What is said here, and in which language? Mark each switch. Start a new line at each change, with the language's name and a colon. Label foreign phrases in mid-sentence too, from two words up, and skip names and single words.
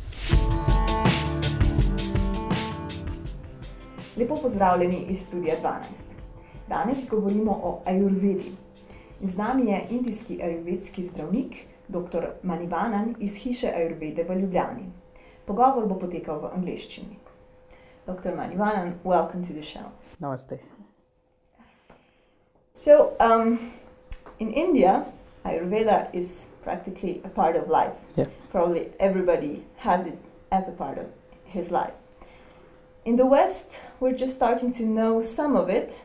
Slovenian: Lepo pozdravljeni iz Studia 12. Danes govorimo o Ayurvedi. Z nami je indijski ajurvedski zdravnik, dr. Manivanan iz hiše Ayurvede v Ljubljani. Pogovor bo potekal v angleščini. Dr. Manivanan,
English: welcome to the show. Namaste. So, in India, Ayurveda is practically a part of life. Yeah. Probably everybody has it as a part of his life. In the West, we're just starting to know some of it,